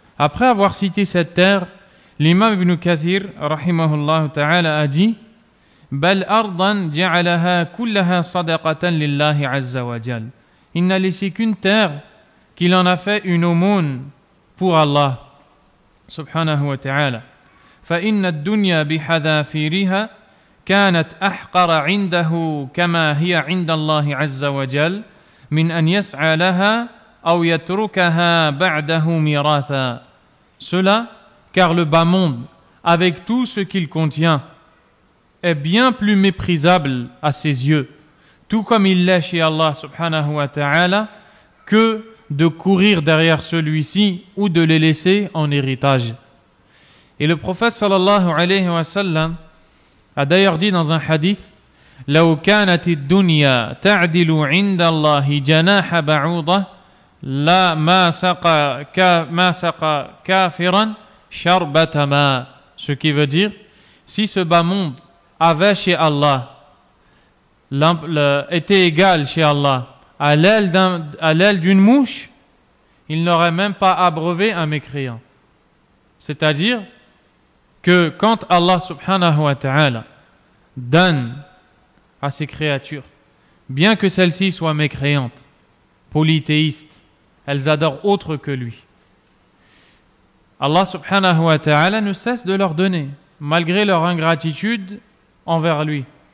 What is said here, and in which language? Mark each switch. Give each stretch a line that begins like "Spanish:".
French: Après avoir cité cette terre, l'imam Ibn Kathir, rahimahullah ta'ala, a dit:
Arabic: Bal ardan ja'alaha kullaha sadaqatan lillahi azza wa jal.
French: Il n'a laissé qu'une terre qu'il en a fait une aumône pour Allah subhanahu wa ta'ala.
Arabic: فإن الدنيا بحذافيرها كانت أحقر عنده كما هي عند الله عز وجل من أن يسعى لها أو يتركها بعده ميراثا.
French: Cela, car le bas monde, avec tout ce qu'il contient, est bien plus méprisable à ses yeux, tout comme il l'est chez Allah subhanahu wa ta'ala, que de courir derrière celui-ci ou de les laisser en héritage. Et le prophète sallallahu alayhi wa sallam a d'ailleurs dit dans un hadith:
Arabic: لو كانت الدنيا تعدل عند الله جناح بعوضة لا ما سقى كافرا شربة ماء.
French: Ce qui veut dire, si ce bas monde avait chez Allah était égal chez Allah à l'aile d'une mouche, il n'aurait même pas abreuvé un mécréant. C'est-à-dire que quand Allah subhanahu wa ta'ala donne à ses créatures, bien que celles-ci soient mécréantes, polythéistes, elles adorent autre que lui, Allah subhanahu wa ta'ala ne cesse de leur donner, malgré leur ingratitude envers lui.